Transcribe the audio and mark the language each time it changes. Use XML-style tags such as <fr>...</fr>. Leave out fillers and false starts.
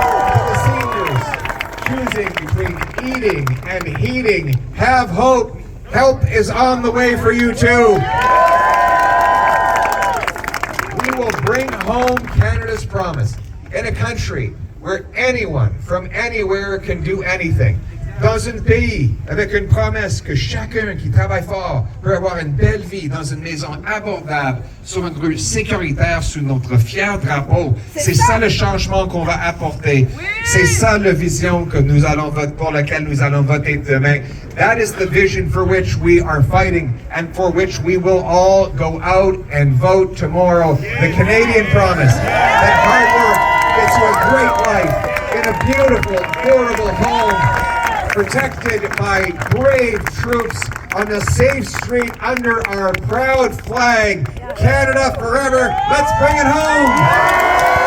<en>To the seniors choosing between eating and heating, have hope. Help is on the way for you too. We will bring home Canada's promise in a country where anyone from anywhere can do anything.</en> <fr>Dans un pays avec une promesse que chacun qui travaille fort peut avoir une belle vie dans une maison abordable, sur une rue sécuritaire sous notre fier drapeau. C'est ça le changement qu'on va apporter. C'est ça la vision que nous allons voter, pour laquelle nous allons voter demain.</fr> <en>That is the vision for which we are fighting and for which we will all go out and vote tomorrow. The Canadian promise that hard work into a great life in a beautiful, affordable home, protected by brave troops on a safe street under our proud flag. Canada forever. Let's bring it home.</en>